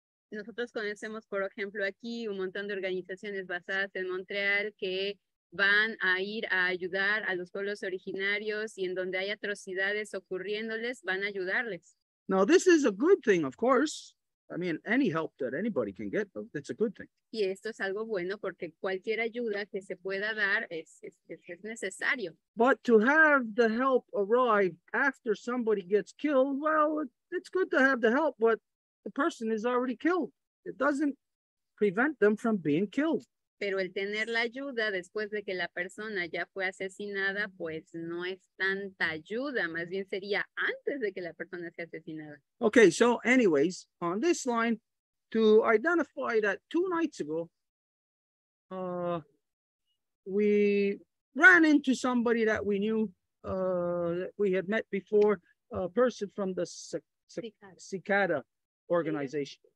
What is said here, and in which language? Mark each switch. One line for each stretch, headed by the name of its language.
Spanish: Nosotros conocemos, por ejemplo, aquí un montón de organizaciones basadas en Montreal que van a ir a ayudar a los pueblos originarios y en donde hay atrocidades ocurriéndoles, van a ayudarles.
English: Now, this is a good thing, of course. I mean, any help that anybody can get, that's a good thing.
Spanish: Y esto es algo bueno porque cualquier ayuda que se pueda dar es necesario.
English: But to have the help arrive after somebody gets killed, well, it's good to have the help, but the person is already killed. It doesn't prevent them from being killed.
Spanish: Pero el tener la ayuda después de que la persona ya fue asesinada, pues no es tanta ayuda, más bien sería antes de que la persona sea asesinada.
English: Okay, so anyways, on this line, to identify that 2 nights ago, we ran into somebody that we knew, that we had met before, a person from the Cicada organization.